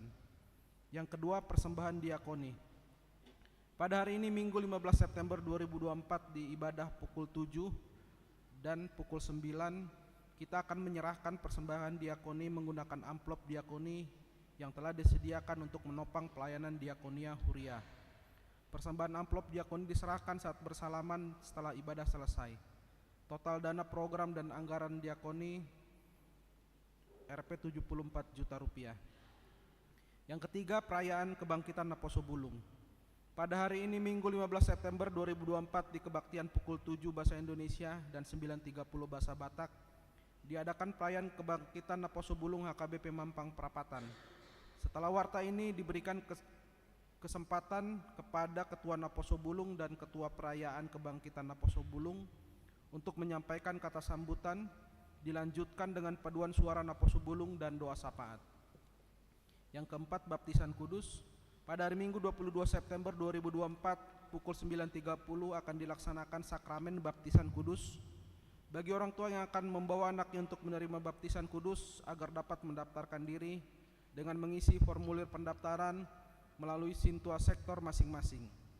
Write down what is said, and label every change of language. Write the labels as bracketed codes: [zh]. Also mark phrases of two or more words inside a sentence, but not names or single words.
[id] Yang kedua, persembahan diakoni. Pada hari ini Minggu 15 September 2024 di ibadah pukul 7 dan pukul 9 kita akan menyerahkan persembahan diakoni menggunakan amplop diakoni yang telah disediakan untuk menopang pelayanan diakonia Huria. Persembahan amplop diakoni diserahkan saat bersalaman setelah ibadah selesai. Total dana program dan anggaran diakoni Rp 74 juta. Yang ketiga, perayaan kebangkitan Naposo Bulung. Pada hari ini Minggu 15 September 2024 di kebaktian pukul 7 bahasa Indonesia dan 9.30 bahasa Batak diadakan perayaan kebangkitan Naposo Bulung HKBP Mampang Prapatan. Setelah warta ini diberikan kesempatan kepada Ketua Naposo Bulung dan Ketua Perayaan Kebangkitan Naposo Bulung untuk menyampaikan kata sambutan, dilanjutkan dengan paduan suara Naposo Bulung dan doa syafaat. Yang keempat, baptisan kudus. Pada hari Minggu 22 September 2024 pukul 9.30 akan dilaksanakan sakramen baptisan kudus bagi orang tua yang akan membawa anaknya untuk menerima baptisan kudus agar dapat mendaftarkan diri dengan mengisi formulir pendaftaran melalui Sintua sektor masing-masing.